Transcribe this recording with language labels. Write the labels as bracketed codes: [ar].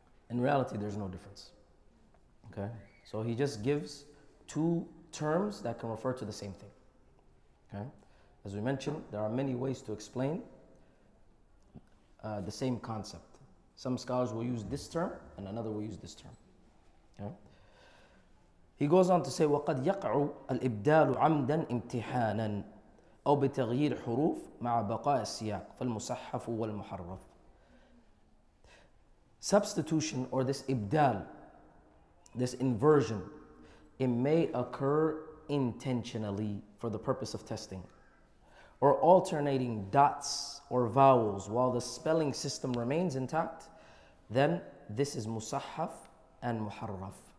[en] In reality, there's no difference. Okay? So he just gives 2 terms that can refer to the same thing. Okay? As we mentioned, there are many ways to explain the same concept. Some scholars will use this term and another will use this term. Okay? He goes on to say, [ar] وَقَدْ يَقْعُ الْإِبْدَالُ عَمْدًا امْتِحَانًا أو بتغيير حروف مع بقاء السياق فالمصحف والمحرف. [en] Substitution, or this ibdal, this inversion, it may occur intentionally for the purpose of testing, or alternating dots or vowels while the spelling system remains intact, then this is musahhaf and muharraf.